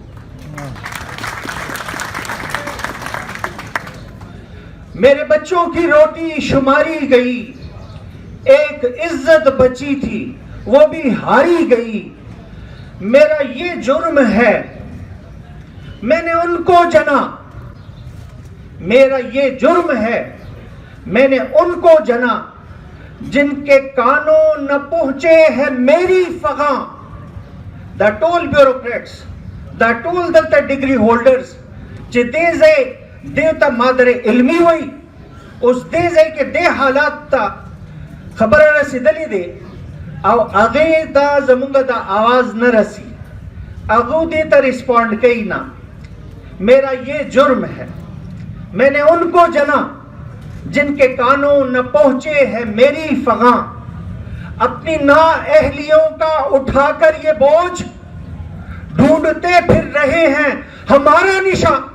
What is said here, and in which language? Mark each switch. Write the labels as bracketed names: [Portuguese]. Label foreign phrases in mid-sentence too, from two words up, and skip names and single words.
[Urdu] میرے بچوں کی روٹی شماری گئی، ایک عزت بچی تھی وہ بھی ہاری گئی۔ میرا یہ جرم ہے میں نے ان کو جنا، میرا یہ جرم ہے میں نے ان کو جنا جن کے کانوں نہ پہنچے ہیں میری فغاں. [Pashto] دا ټول بیوروکریټس دا ټول دلته [English] degree holders [Pashto] چې دې ځای دې ته مادر علمي وایي اوس دې ځای کې دې حالات ته خبره رسېدلې دی او هغې ته زمونږ د آواز نه رسی هغو دې ته رسپونډ کوي نه. [Urdu] میرا یہ جرم ہے میں نے ان کو جنا جن کے کانوں نہ پہنچے ہیں میری فغاں. اپنی نااہلیوں کا اٹھا کر یہ بوجھ ڈھونڈتے پھر رہے ہیں ہمارا نشان.